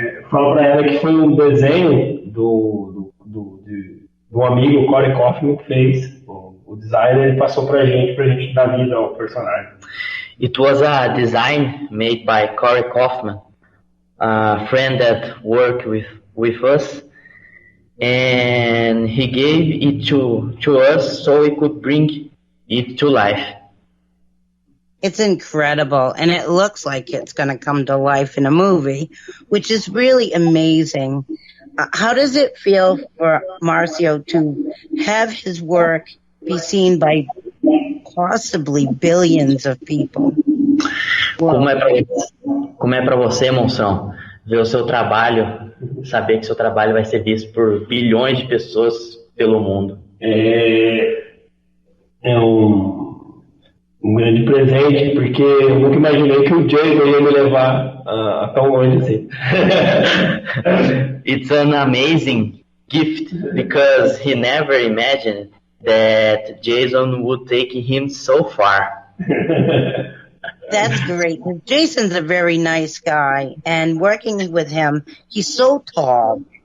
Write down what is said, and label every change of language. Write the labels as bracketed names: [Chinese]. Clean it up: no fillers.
[Portuguese] Falo pra ela que foi um desenho do amigo Corey Kaufman que fez. O designer ele passou pra gente dar vida ao personagem. [English] It was a design made by Corey Kaufman, a friend that worked with us, and he gave it to us so we could bring it to life. It's incredible, and it looks like it's going to come to life in a movie, which is really amazing. How does it feel for Marcio to have his work be seen by possibly billions of people? [Portuguese] Como é para você, Monção, ver o seu trabalho, saber que seu trabalho vai ser visto por bilhões de pessoas pelo mundo? É um grande presente, porque eu nunca imaginei que o Jason ia me levar a tão longe assim. [English] It's an amazing gift, because he never imagined that Jason would take him so far. That's great. Jason's a very nice guy, and working with him, he's so tall.